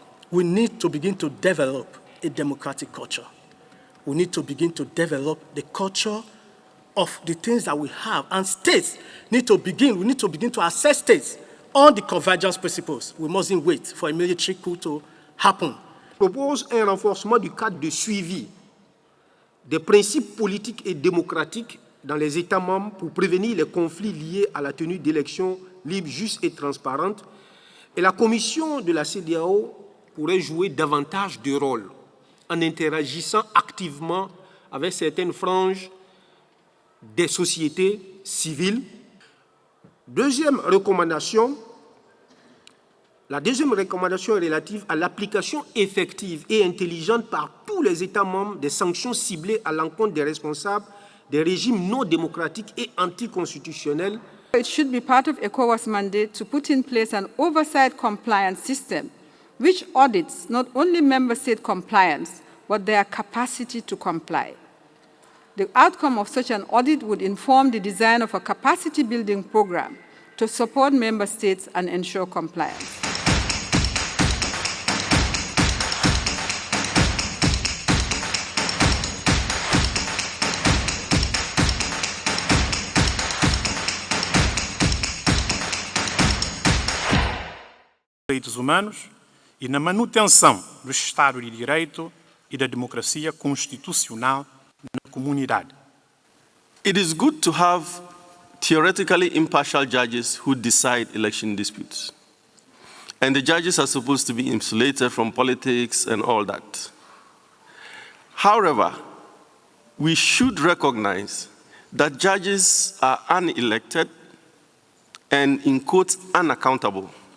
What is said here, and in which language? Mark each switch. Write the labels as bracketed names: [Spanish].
[English] We need to begin to develop a democratic culture. We need to begin to develop the culture of the things that we have. And states we need to begin to assess states on the convergence principles. We mustn't wait for a military coup to happen. [French] Propose un renforcement du cadre de suivi des principes politiques et démocratiques dans les États membres pour prévenir les conflits liés à la tenue d'élections libres, justes et transparentes. Et la Commission de la CEDEAO pourrait jouer davantage de rôle en interagissant activement avec certaines franges des sociétés civiles. La deuxième recommandation est relative à l'application effective et intelligente par tous les États membres des sanctions ciblées à l'encontre des responsables des régimes non démocratiques et anticonstitutionnels. [English] It should be part of ECOWAS' mandate to put in place an oversight compliance system which audits not only member state compliance, but their capacity to comply. The outcome of such an audit would inform the design of a capacity building program to support member states and ensure compliance. [Portuguese] Direitos humanos e na manutenção do Estado de Direito e da democracia constitucional na comunidade. [English] It is good to have theoretically impartial judges who decide election disputes. And the judges are supposed to be insulated from politics and all that. However, we should recognize that judges are unelected and, in quotes, unaccountable.